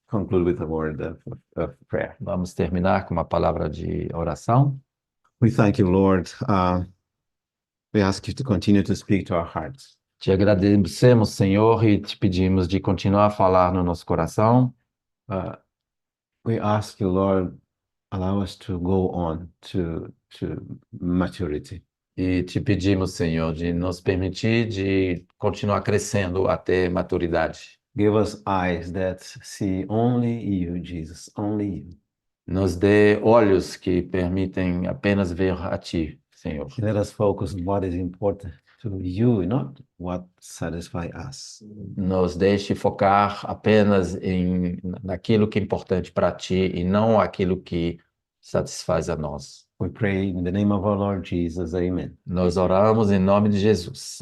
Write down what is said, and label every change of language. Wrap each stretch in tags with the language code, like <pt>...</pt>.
<en>conclude with a word of prayer.</en> <pt>Vamos terminar com uma palavra de oração.</pt> <en>We thank you, Lord. We ask you to continue to speak to our hearts.</en> <pt>Te agradecemos, Senhor, e te pedimos de continuar a falar no nosso coração.</pt> <en>We ask you, Lord, allow us to go on to maturity.</en> <pt>E te pedimos, Senhor, de nos permitir de continuar crescendo até maturidade.</pt> <en>Give us eyes that see only you, Jesus, only you.</en> <pt>Nos dê olhos que permitem apenas ver a Ti, Senhor.</pt> <en>Let us focus on what is important to you, not what satisfies us.</en> <pt>Nos deixe focar apenas naquilo que é importante para Ti e não aquilo que satisfaz a nós.</pt> <en>We pray in the name of our Lord Jesus. Amen.</en> <pt>Nós oramos em nome de Jesus.</pt>